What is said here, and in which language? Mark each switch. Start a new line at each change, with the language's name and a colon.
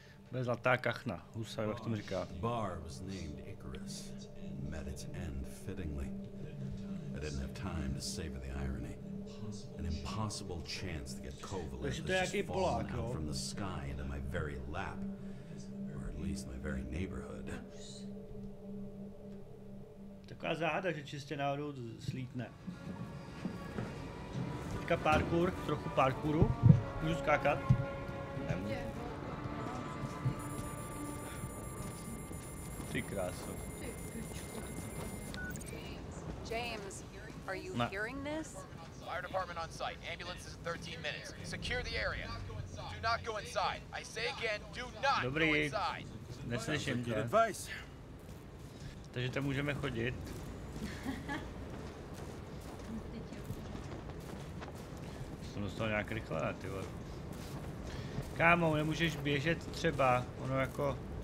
Czech: Bude zlatá kachna, husa, jak tomu říká.
English: Bar was named Icarus and met its end fittingly. I didn't have time to savor the irony. An impossible chance to get Kovalev has just fallen out from the sky into my very lap, or at least my very neighborhood.
Czech: Taková záhada, že čistě náhodou slítne. Teďka parkour, trochu parkouru. Můžu skákat? Nemůžu. Ty kráso.
English: James, are you hearing this? Fire department on site. Ambulance is in 13 minutes. Secure the area. Do not go inside. I say again, do not go inside.
Czech: Neslyším tě. Takže tam můžeme chodit. Jsem dostal nějak rychle, ty vole. Kámo, nemůžeš běžet třeba, ono jako...